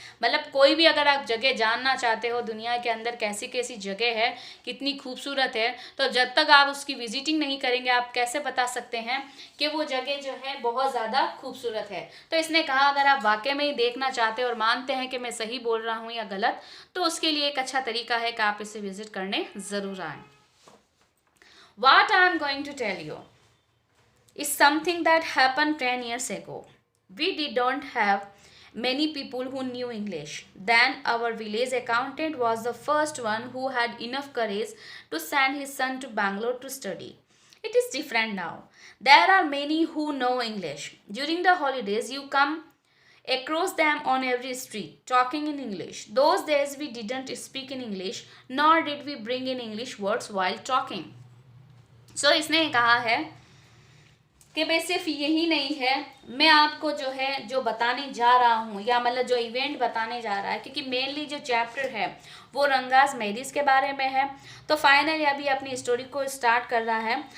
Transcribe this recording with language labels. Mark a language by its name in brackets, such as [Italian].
[Hindi] मतलब कोई भी अगर आप जगह जानना चाहते हो दुनिया के अंदर कैसी कैसी जगह है, कितनी खूबसूरत है, तो जब तक आप उसकी विजिटिंग नहीं करेंगे आप कैसे बता सकते हैं कि वो जगह जो है बहुत ज़्यादा खूबसूरत है। तो इसने कहा अगर आप वाकई में ही देखना चाहते हैं और मानते हैं कि मैं सही बोल रहा हूँ या गलत, तो उसके लिए एक अच्छा तरीका है कि आप इसे विजिट करने ज़रूर आएँ। [English] What I am going to tell you is something that happened 10 years ago. We didn't have many people who knew English. Then our village accountant was the first one who had enough courage to send his son to Bangalore to study. It is different now. There are many who know English. During the holidays, you come across them on every street talking in English. Those days we didn't speak in English, nor did we bring in English words while talking. [Hindi] So इसने कहा है कि भाई सिर्फ यही नहीं है, मैं आपको जो है जो बताने जा रहा हूँ या मतलब जो इवेंट बताने जा रहा है, क्योंकि मेनली जो चैप्टर है वो रंगास मैरिज के बारे में है, तो फाइनली अभी अपनी स्टोरी को स्टार्ट कर रहा है।